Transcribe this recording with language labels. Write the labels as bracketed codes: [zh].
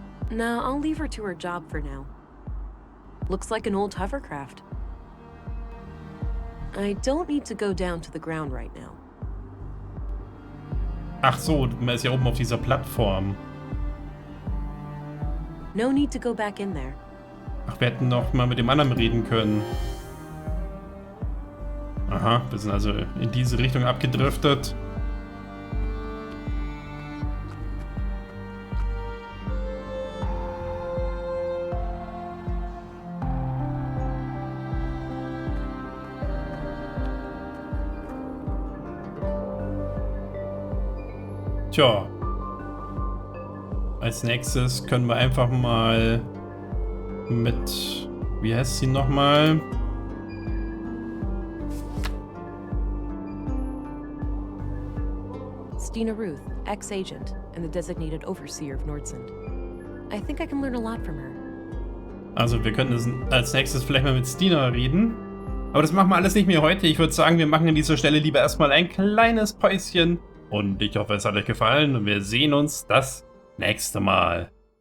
[en] No, I'll leave her to her job for now. Looks like an old hovercraft. I don't need to go down to the ground right now. [de] Ach so, man ist ja oben auf dieser Plattform. [en] No need to go back in there. [de] Ach, wir hätten noch mal mit dem anderen reden können. Aha, wir sind also in diese Richtung abgedriftet. Tja. Als nächstes können wir einfach mal mit... Wie heißt sie nochmal? [en] Stina Ruth, ex-agent and the designated overseer of Nordsund. I think I can learn a lot from her. [de] Also wir können als nächstes vielleicht mal mit Stina reden. Aber das machen wir alles nicht mehr heute. Ich würde sagen, wir machen an dieser Stelle lieber erstmal ein kleines Päuschen. Und ich hoffe, es hat euch gefallen und wir sehen uns das nächste Mal.